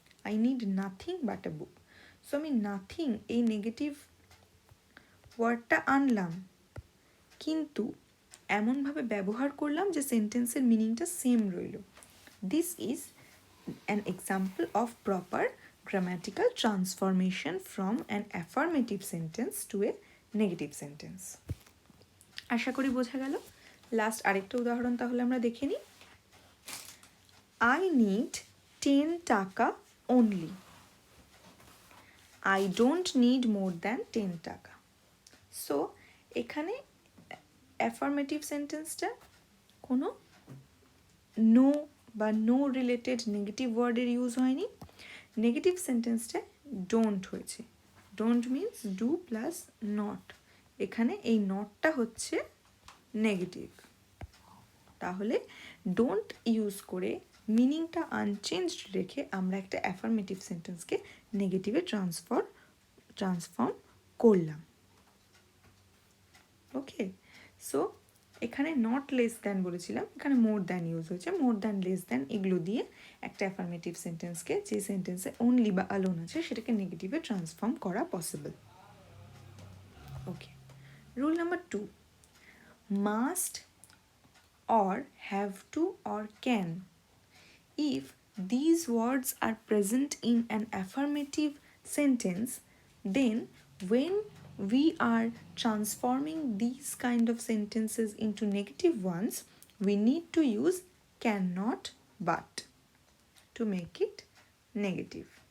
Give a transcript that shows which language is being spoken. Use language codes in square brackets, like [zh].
[en] I need nothing but a book. [bn] So আমি nothing এই negative ওয়ার্ডটা আনলাম, কিন্তু এমনভাবে ব্যবহার করলাম যে সেন্টেন্সের মিনিংটা সেম রইল। [en] This is an example of proper grammatical transformation from an affirmative sentence to a negative sentence. [bn] আশা করি বোঝা গেল। লাস্ট আরেকটা উদাহরণ তাহলে আমরা দেখে নিই। [en] I need 10 taka only. I don't need more than 10 taka. [bn] সো এখানে অ্যাফার্মেটিভ সেন্টেন্সটা কোনো নো বা নো রিলেটেড নেগেটিভ ওয়ার্ডের ইউজ হয়নি। নেগেটিভ সেন্টেন্সটা ডোন্ট হয়েছে। Don't means do plus not. এখানে এই নটটা হচ্ছে নেগেটিভ। তাহলে ডোন্ট ইউজ করে মিনিংটা আনচেঞ্জড রেখে আমরা একটা অ্যাফার্মেটিভ সেন্টেন্সকে নেগেটিভে ট্রান্সফর্ম করলাম। ওকে, সো এখানে নট লেস দ্যান বলেছিলাম, এখানে মোর দ্যান ইউজ হয়েছে। মোর দ্যান, লেস দ্যান এগুলো দিয়ে একটা অ্যাফার্মেটিভ সেন্টেন্সকে, যে সেন্টেন্সে অনলি বা অ্যালোন আছে, সেটাকে নেগেটিভে ট্রান্সফর্ম করা possible. [en] Okay, rule number 2, must or have to or can. If these words are present in an affirmative sentence, then when we are transforming these kind of sentences into negative ones, we need to use cannot but to make it negative.